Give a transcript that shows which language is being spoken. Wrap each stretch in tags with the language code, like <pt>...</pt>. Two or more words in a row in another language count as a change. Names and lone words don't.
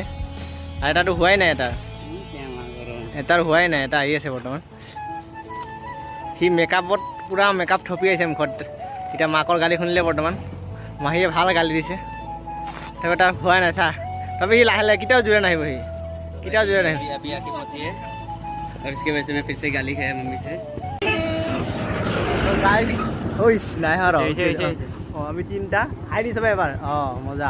<as>আৰু এটাতো হোৱাই নাই, এটাৰ হোৱাই নাই, এটা আহি আছে বৰ্তমান। সি মেকআপত পূৰা মেকআপ থপি আহিছে মুখত। এতিয়া মাকৰ গালি শুনিলে বৰ্তমান। মাহীয়ে ভাল গালি দিছে, তাৰপৰা তাৰ হোৱাই নাই চা। তাৰপৰা সি লাহে লাহে কেতিয়াও জোৰে নাহিব, কেতিয়াও জোৰে নাহিব।</as> <hi>और इसके वजह से मैं फिर से गाली खाया मम्मी से।</hi> <as>নাই আৰু আমি তিনিটা আহি দিছোঁ এবাৰ। মজা।</as>